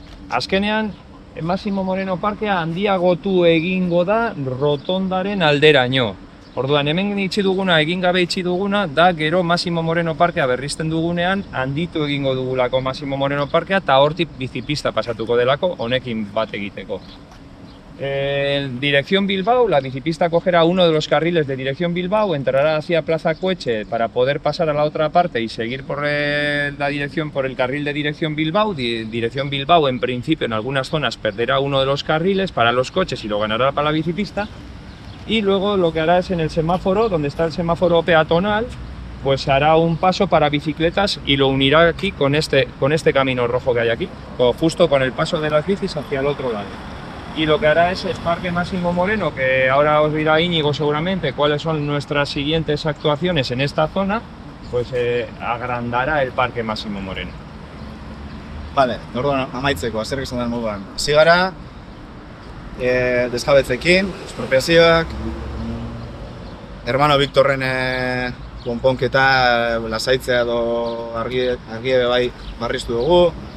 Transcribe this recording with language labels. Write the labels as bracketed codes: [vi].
[eu] Azkenean, Maximo Moreno parkea handiagotu egingo da rotondaren alderaino. Orduan, hemen itxi duguna, egin gabe itxi duguna, da gero Maximo Moreno parkea berrizten dugunean handitu egingo dugulako Maximo Moreno parkea eta hortik bizipista pasatuko delako honekin bat egiteko. [es] En dirección Bilbao, la bicipista cogerá uno de los carriles de dirección Bilbao, entrará hacia Plaza Coeche para poder pasar a la otra parte y seguir por por el carril de dirección Bilbao. Dirección Bilbao, en principio, en algunas zonas perderá uno de los carriles para los coches y lo ganará para la bicipista. Y luego lo que hará es en el semáforo, donde está el semáforo peatonal, pues hará un paso para bicicletas y lo unirá aquí con este camino rojo que hay aquí, justo con el paso de las bicis hacia el otro lado. Y lo que hará es el Parque Máximo Moreno, que ahora os dirá Íñigo seguramente cuáles son nuestras siguientes actuaciones en esta zona, pues agrandará el Parque Máximo Moreno. [eu] Vale, orduan amaitzeko, azerrik esan den moduan. Hasi gara, desjabetzekin, espropiazioak, Hermano Victorren konponketa lasaitzea edo argi bai barriztu dugu.